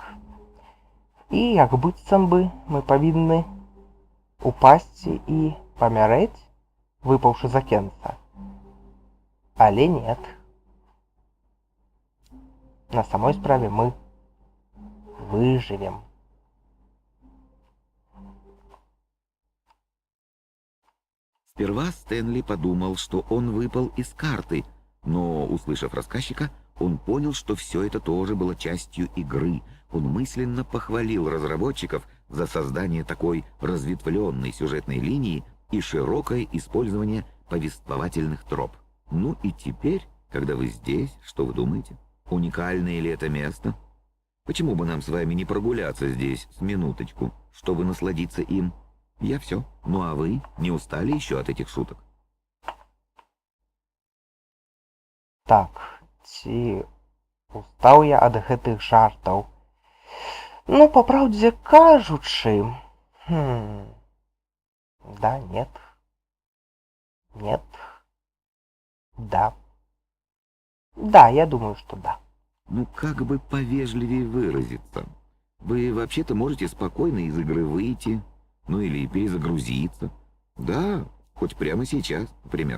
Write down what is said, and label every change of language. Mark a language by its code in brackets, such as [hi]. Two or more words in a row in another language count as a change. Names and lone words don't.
[be] І як быццам бы мы павінны упасці і памярэць, выпаўшы з акенца. Але нет. На самой справе мы выжывем. [ru] Сперва Стэнли подумал, что он выпал из карты, но, услышав рассказчика, он понял, что все это тоже было частью игры. Он мысленно похвалил разработчиков за создание такой разветвленной сюжетной линии и широкое использование повествовательных троп. Ну и теперь, когда вы здесь, что вы думаете? Уникальное ли это место? Почему бы нам с вами не прогуляться здесь с минуточку, чтобы насладиться им? Я все. Ну а вы не устали еще от этих шуток? [be] Так, ці устаў я ад гэтых жартаў? Ну, па праўдзе кажучы... [ru] Да, нет. Нет. Да. Да, я думаю, что да. Ну, как бы повежливее выразиться. Вы вообще-то можете спокойно из игры выйти... Ну или перезагрузиться. Да, хоть прямо сейчас, например.